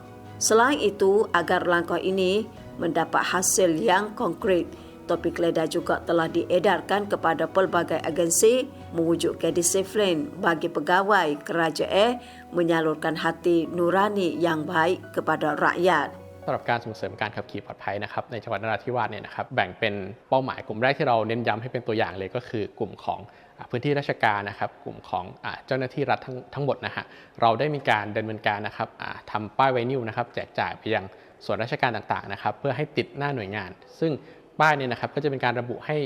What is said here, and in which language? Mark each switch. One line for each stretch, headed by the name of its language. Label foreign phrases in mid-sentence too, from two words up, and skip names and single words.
Malay: Selain itu, agar langkah ini mendapat hasil yang konkret, topi keledar juga telah diedarkan kepada pelbagai agensi mewujudkan disiplin bagi pegawai kerajaan menyalurkan hati nurani yang baik kepada rakyat.
Thai: สำหรับการส่งเสริมการขับขี่ปลอดภัยนะครับในจังหวัดนราธิวาสเนี่ยนะครับแบ่งเป็นเป้าหมายกลุ่มแรกที่เราเน้นย้ำให้เป็นตัวอย่างเลยก็คือกลุ่มของพื้นที่ราชการนะครับกลุ่มของเจ้าหน้าที่รัฐทั้งหมดนะฮะ เราได้มีการดำเนินการนะครับทำป้ายไวนิลนะครับแจกจ่ายไปยังส่วนราชการต่างๆนะครับเพื่อให้ติดหน้าหน่วยงานซึ่งป้ายเนี่ยนะครับก็จะเป็นการระบุให้